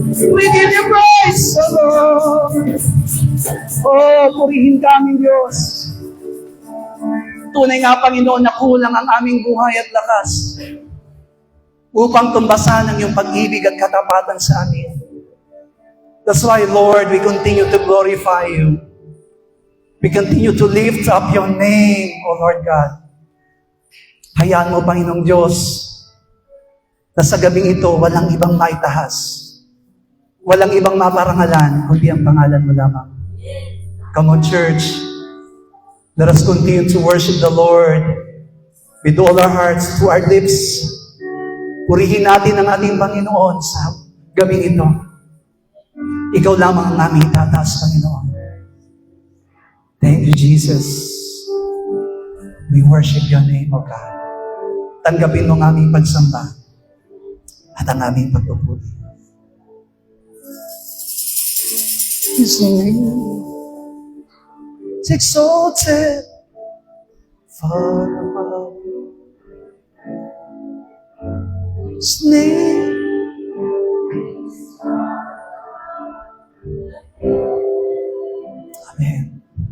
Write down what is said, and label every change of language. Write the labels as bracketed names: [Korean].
[English] We give you praise, O Lord. [Filipino] Oh, purihin ka aming Diyos. Tunay nga, Panginoon, na kulang ang aming buhay at lakas upang tumbasan ang iyong pag-ibig at katapatan sa amin. [English] That's why, Lord, we continue to glorify you. We continue to lift up your name, O Lord God. [Filipino] Hayaan mo, Panginoong Diyos, na sa gabing ito, walang ibang maitahas. Walang ibang maparangalan, kundi ang pangalan mo lamang. [English] Come on, church. Let us continue to worship the Lord with all our hearts, to our lips. [Filipino] Purihin natin ang ating Panginoon sa gabing ito. Ikaw lamang ang aming itataas, Panginoon. [English] Thank you, Jesus. We worship your name, O God. [Filipino] Tanggapin mo ang aming pagsamba at ang aming pagpupuri. [English] His name is exalted far above. His name Amen.